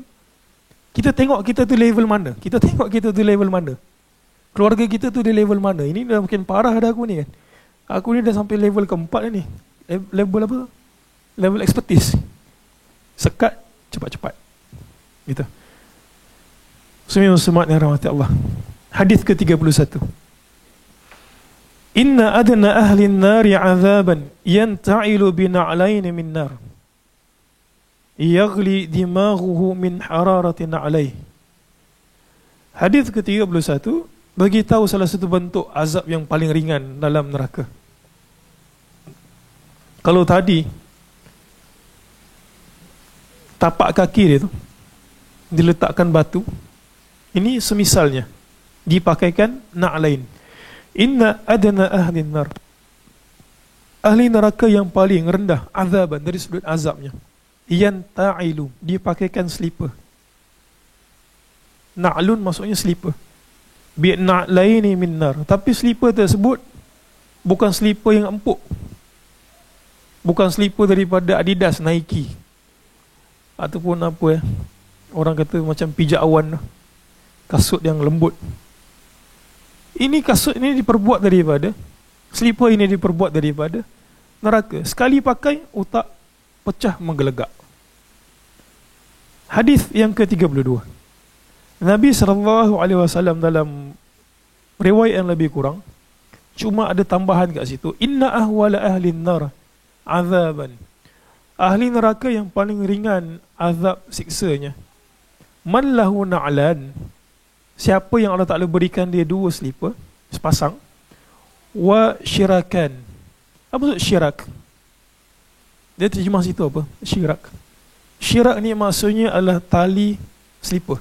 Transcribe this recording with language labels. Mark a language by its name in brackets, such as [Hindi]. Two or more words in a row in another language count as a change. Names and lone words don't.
[Malay] Kita tengok kita tu level mana, kita tengok kita tu level mana, keluarga kita tu di level mana. Ini dah makin parah dah aku ni kan. Aku ni dah sampai level keempat ni. Level apa? [English] Level expertise. [Malay] Sekat cepat-cepat gitu. Muslimin yang rahmati Allah. Hadis ke-31. [Arabic] إن أدنى أهل النار عذابا ينتعل بنعلين من نار. يغلي دماغه من حرارة نعليه. [Malay] Hadis ke-31 bagi tahu salah satu bentuk azab yang paling ringan dalam neraka. Kalau tadi tapak kaki dia tu diletakkan batu, ini semisalnya dipakaikan na'lain. [Arabic] إن أدنى أهل نار, [Malay] ahli neraka yang paling rendah azaban dari sudut azabnya, yanta'ilu, dipakaikan slipper. Na'lun maksudnya slipper, [Arabic] بنعلين من نار. [Malay] Tapi slipper tersebut bukan slipper yang empuk, bukan slipper daripada Adidas, Nike, ataupun apa orang kata macam pijak awan, kasut yang lembut. Ini kasut ini diperbuat daripada, slipper ini diperbuat daripada neraka. Sekali pakai, otak pecah menggelegak. Hadis yang ke-32. Nabi SAW dalam riwayat yang lebih kurang, cuma ada tambahan kat situ, [Arabic] إن أهون أهل نار عذابا, [Malay] ahli neraka yang paling ringan azab siksanya, [Arabic] من له نعلان, [Malay] siapa yang Allah Ta'ala berikan dia 2 slipper, sepasang, [Arabic] وشراكان. [Malay] Apa maksud syirak? Dia terjemah situ apa? Syirak. Syirak ni maksudnya adalah tali slipper.